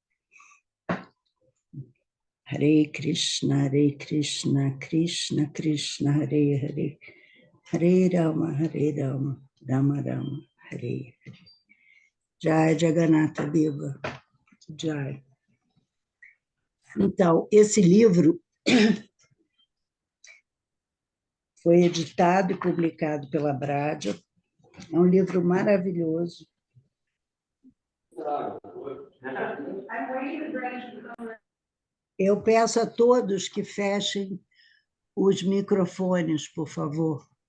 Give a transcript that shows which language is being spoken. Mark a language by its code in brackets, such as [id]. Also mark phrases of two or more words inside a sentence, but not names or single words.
[sa] हरे कृष्ण कृष्ण कृष्ण हरे हरे हरे राम राम राम हरे हरे. जय जगन्नाथ देव। जय. [pt] Então, esse livro foi editado e publicado pela Bradia. É um livro maravilhoso. Eu peço a todos que fechem os microfones, por favor.